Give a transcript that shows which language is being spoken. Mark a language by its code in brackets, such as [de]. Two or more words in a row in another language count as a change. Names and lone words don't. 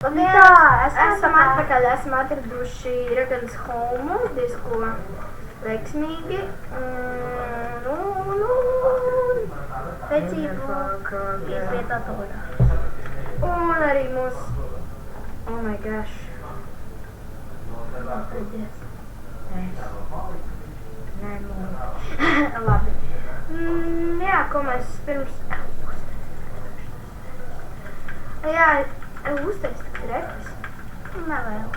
[lv] Esam atpakaļ, esam atraduši Raganas Holmu, diezko veiksmīgi. Vecību izvietotāju. Un arī mūs, [en] oh my gosh. [lv] Labi. Jā, ko mēs pirms... Jā, uztaisīt trepes. Nevēl.